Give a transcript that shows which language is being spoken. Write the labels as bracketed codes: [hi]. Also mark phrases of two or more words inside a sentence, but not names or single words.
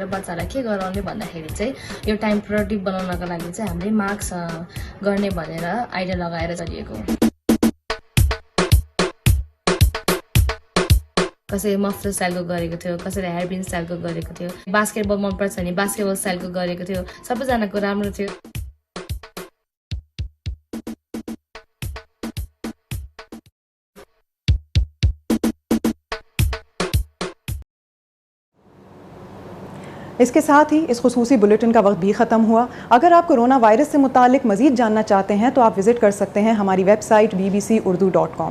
[ne] बच्चालाई के गराउने भन्दाखेरि चाहिँ यो [en] time productive [ne] बनाउनको लागि चाहिँ हामीले मास्क गर्ने भनेर आइडिया लगाएर चलिएको। कसैले मफलर स्टाइलको गरेको थियो, कसैले हेयरपिन स्टाइलको गरेको थियो, बास्केटबल मनपर्छ भने बास्केटबल स्टाइलको गरेको थियो। सबैजनाको राम्रो थियो। [ur] اس کے ساتھ ہی اس خصوصی بلیٹن کا وقت بھی ختم ہوا. اگر آپ کورونا وائرس سے متعلق مزید جاننا چاہتے ہیں تو آپ وزٹ کر سکتے ہیں ہماری ویب سائٹ bbcurdu.com.